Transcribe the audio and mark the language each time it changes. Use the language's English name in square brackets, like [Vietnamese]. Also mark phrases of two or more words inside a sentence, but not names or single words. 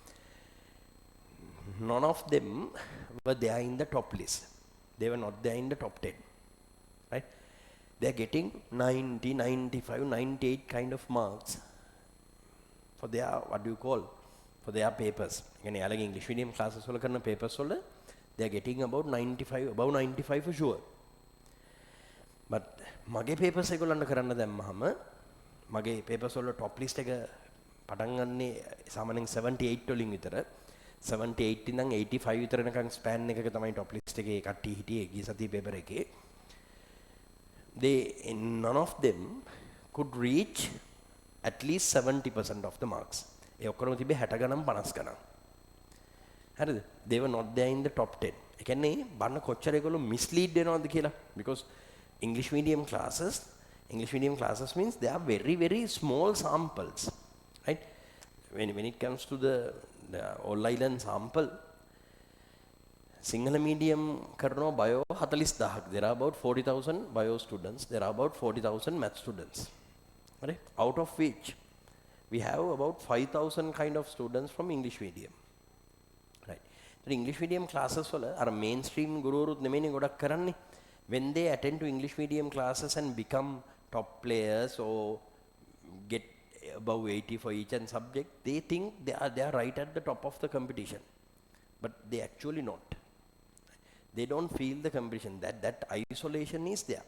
[English] None of them were there in the top list. They were not there in the top 10, right? They are getting 90, 95, 98 kind of marks for their, what do you call, for their papers. Again, English medium classes [Sinhala] වල කරන [English] papers වල they are getting about 95, above 95 for sure. [Sinhala] But මගේ papers ඒගොල්ලන්ට කරන්න දැම්මහම මගේ papers වල [English] top list [Sinhala] එක පටන් ගන්නේ සාමාන්‍යයෙන් 78 වලින් විතර 78 ඉඳන් 85 විතර වෙනකන් span එකක තමයි [English] top list [Sinhala] එකේ කට්ටිය හිටියේ ගිය සතියේ paper එකේ. [English] None of them could reach at least 70% of the marks. [Sinhala] ඒ ඔක්කොම තිබේ 60 ගණන් 50 ගණන්. හරිද? [English] They were not there in the top 10. [Sinhala] ඒ කියන්නේ බන්න කොච්චර ඒගොල්ලෝ mislead වෙනවද කියලා. [English] Because English medium classes means they are very, very small samples, right? When it comes to the all island sample, Sinhala medium කරනවා bio 40000ක්. There are about 40,000 bio students. There are about 40,000 math students. Right? Out of which we have about 5,000 kind of students from English medium. Right? The English medium classes [Sinhala] වල අර mainstream ගුරුවරුත් නෙමෙයිනේ ගොඩක් කරන්නේ. [English] When they attend to English medium classes and become top players or get above 80 for each and subject, they think they are right at the top of the competition. But they actually not. They don't feel the competition. That isolation is there.